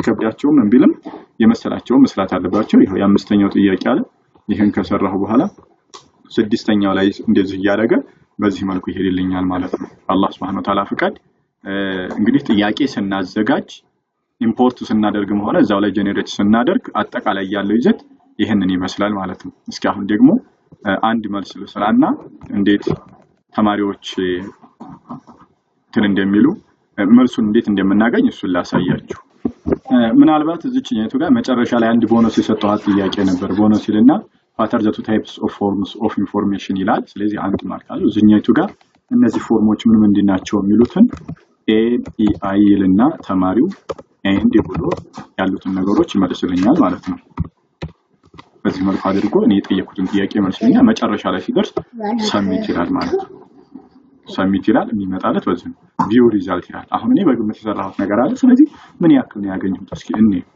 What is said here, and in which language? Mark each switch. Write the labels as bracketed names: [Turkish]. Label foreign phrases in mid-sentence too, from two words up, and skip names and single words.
[Amharic] ቢከብዳቸውም እንቢልም የመሰላቸው መስራት አለባቸው ይሄው የአምስተኛው ጥያቄ አለ ይሄን ከሰራሁ በኋላ ስድስተኛው ላይ እንደዚህ ያደረገ በዚህ መልኩ ይሄድልኛል ማለት ነው አላህ [Arabic] سبحانه وتعالى [Amharic] ፍቃድ እንግዲህ ጥያቄ ስናዘጋጅ ኢምፖርት ስናደርግም ሆነ እዛው ላይ ጄኔሬት ስናደርግ አጠቃላይ ያለው ይዘት ይሄንን ይመስላል ማለት ነው እስኪ አሁን ደግሞ አንድ መልስ ልስራና እንዴት ተማሪዎች እንደሚሉ መልሱን እንዴት እንደምናገኝ እሱን ላሳያችሁ ምናልባት እዚህኛው ጋር መጨረሻ ላይ አንድ ቦነስ የሰጠኋት ጥያቄ ነበር ቦነስ ይልና [English] what are the two types of forms of information [Amharic] ይላል ስለዚህ አንድ ማርክ አለው እዚህኛው ጋር እነዚህ ፎርሞች ምን ምንድናቸው የሚሉትን a e i ይልና ተማሪው and ብሎ ያሉትን ነገሮች ይመልስልኛል ማለት ነው በዚህ መልኩ አድርጎ እኔ የጠየቁትን ጥያቄ መልስልኛል መጨረሻ ላይ ሲደርስ ሰሚት ይላል ማለት ነው ሰሚት ይላል የሚመጣለት በዚህ ቪው ሪዛልት ይላል አሁን እኔ በግምት የሰራሁት ነገር አለ ስለዚህ ምን ያክል ነው ያገኘሁት እስኪ እኔ